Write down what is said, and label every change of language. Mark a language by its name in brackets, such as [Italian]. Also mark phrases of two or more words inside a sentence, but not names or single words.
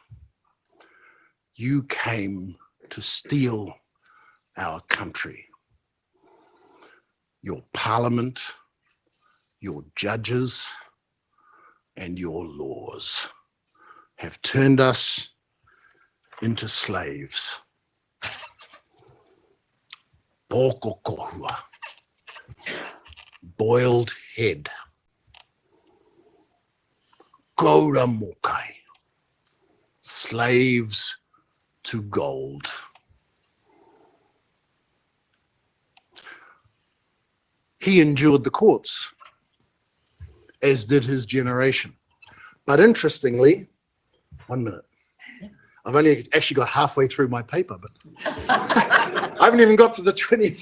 [English] You came to steal our country. Your parliament, your judges, and your laws have turned us into slaves. [Māori] Pōko kohua, [English] boiled head. [Māori] Kaura mokai, [English] slaves to gold. He endured the courts, as did his generation. But interestingly, 1 minute. I've only actually got halfway through my paper, but I haven't even got to the 20th.